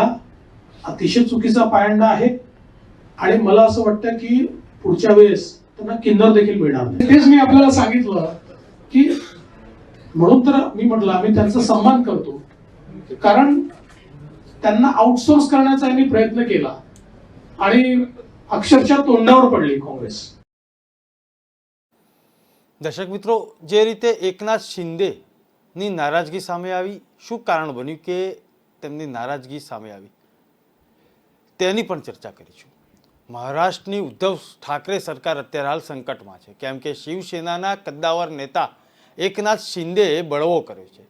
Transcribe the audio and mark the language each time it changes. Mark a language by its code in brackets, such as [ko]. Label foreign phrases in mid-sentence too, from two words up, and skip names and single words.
[mr] अतिशय चुकीचा पायंडा आहे आणि मला असं वाटतं की पुढच्या वेळेस त्यांना किन्नर देखील मिळणार नाही. तेच मी आपल्याला सांगितलं की म्हणून तर मी म्हटलं आम्ही त्यांचा सन्मान करतो, कारण त्यांना आउटसोर्स करण्याचा यांनी प्रयत्न केला आणि अक्षरशः तोंडावर पडली काँग्रेस. [gu] દર્શક મિત્રો, જે રીતે એકનાથ શિંદેની નારાજગી સામે આવી, શું કારણ બન્યું કે તેમની નારાજગી સામે આવી, તેની પણ ચર્ચા કરીશું. મહારાષ્ટ્રની ઉદ્ધવ ઠાકરે સરકાર અત્યારે હાલ સંકટમાં છે, કેમ કે શિવસેનાના કદ્દાવર નેતા એકનાથ શિંદેએ બળવો કર્યો છે.